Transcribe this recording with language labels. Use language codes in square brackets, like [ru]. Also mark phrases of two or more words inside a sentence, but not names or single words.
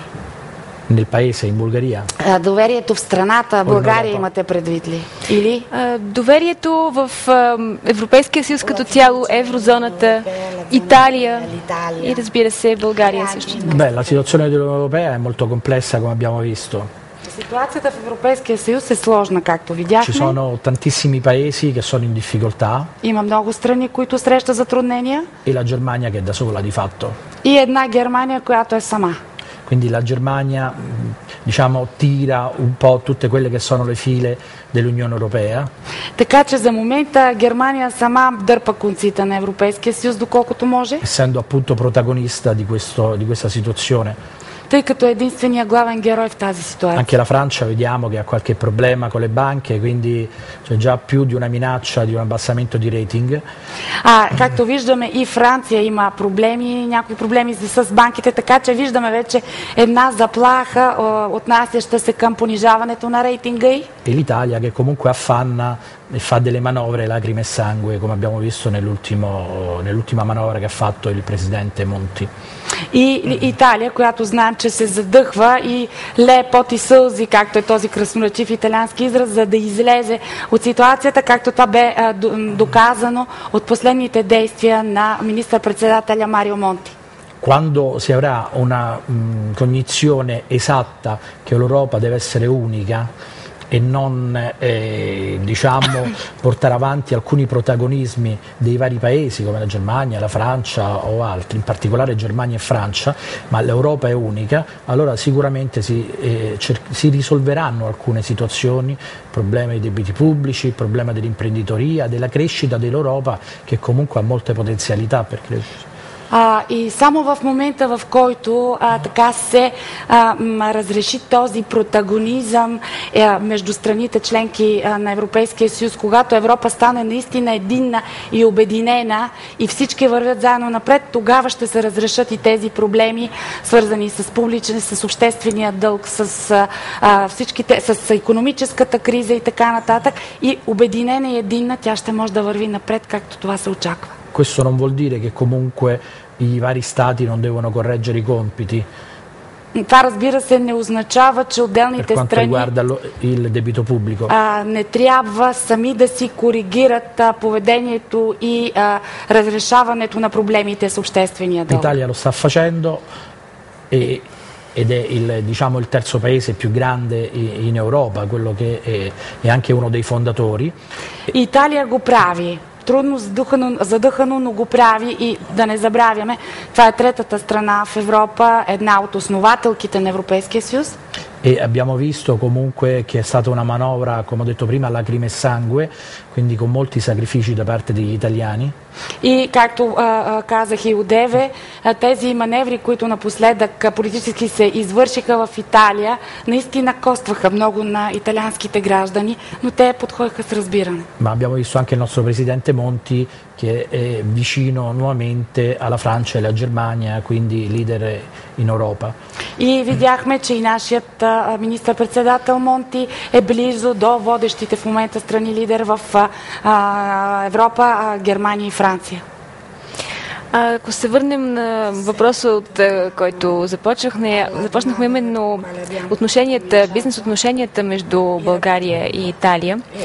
[it] Nel paese, in Bulgaria? [bg] Доверието в страната, България имате предвид ли? Или? Доверието в Европейския съюз като цяло, еврозоната, Италия и разбира се България също. [it] Beh, la situazione dell'Unione Europea è molto complessa, come abbiamo visto. [bg] Ситуацията в Европейския съюз е сложна, както видяхме. [it] Ci sono tantissimi paesi che sono in difficoltà. [bg] Има много страни, които срещат затруднения. [it] E la Germania che è da sola di fatto. [bg] И една Германия, която е сама. [it] Quindi la Germania, diciamo, tira un po' tutte quelle che sono le file dell'Unione Europea. [bg] Така че за момента Германия сама дърпа конците на Европейския съюз, доколкото може. [it] Essendo appunto protagonista di questa situazione. [bg] Тъй като е единствения главен герой в тази ситуация. [it] Anche la Francia vediamo che ha qualche problema con le banche, quindi c'è già più di una minaccia di un abbassamento di rating. [bg] Както виждаме, и Франция има проблеми, някои проблеми с банките, така че виждаме вече една заплаха, отнасяща се към понижаването на рейтинга й. [it] E l'Italia che comunque affanna e fa delle manovre lacrime e sangue, come abbiamo visto nell'ultima manovra che ha fatto il presidente Monti. [bg] И Италия, която знаем, че се задъхва и лее пот и сълзи, както е този красноречив италиански израз, за да излезе от ситуацията, както това бе доказано от последните действия на министър-председателя Марио Монти. [it] Quando si avrà una cognizione esatta che l'Europa deve essere unica e non diciamo portare avanti alcuni protagonismi dei vari paesi come la Germania, la Francia o altri, in particolare Germania e Francia, ma l'Europa è unica, allora sicuramente si risolveranno alcune situazioni, il problema dei debiti pubblici, il problema dell'imprenditoria, della crescita dell'Europa che comunque ha molte potenzialità per crescere. [bg] И само в момента, в който така се разреши този протагонизъм между страните членки на Европейския съюз, когато Европа стане наистина единна и обединена и всички вървят заедно напред, тогава ще се разрешат и тези проблеми, свързани с публичен, с обществения дълг, с икономическата криза и така нататък. И обединена и единна тя ще може да върви напред, както това се очаква. [it] Questo non vuol dire che comunque i vari stati non devono correggere i compiti. [bg] Това, разбира се, не означава, че отделните страни не трябва сами да си коригират поведението и разрешаването на проблемите с обществения дълг. [it] L'Italia lo sta facendo ed è il terzo paese più grande in Europa, quello che è anche uno dei fondatori. [bg] Италия го прави. Трудно задъхано, но го прави и да не забравяме, това е третата страна в Европа, една от основателките на Европейския съюз. [it] E abbiamo visto comunque che è stata una manovra, come ho detto prima, lacrime e sangue, quindi con molti sacrifici da parte degli italiani. [bg] И както казах и одеве, тези маневри, които напоследък политически се извършиха в Италия, наистина костваха много на италианските граждани, но те подходиха с разбиране. [it] Ma abbiamo visto anche il nostro presidente Monti che è vicino nuovamente alla Francia e alla Germania, quindi leader in Europa. [bg] И видяхме, че и нашият министър-председател Монти е близо до водещите в момента страни лидер в Европа, Германия и Франция. Ако се върнем на въпроса, от който започнахме именно бизнес отношенията между България и Италия.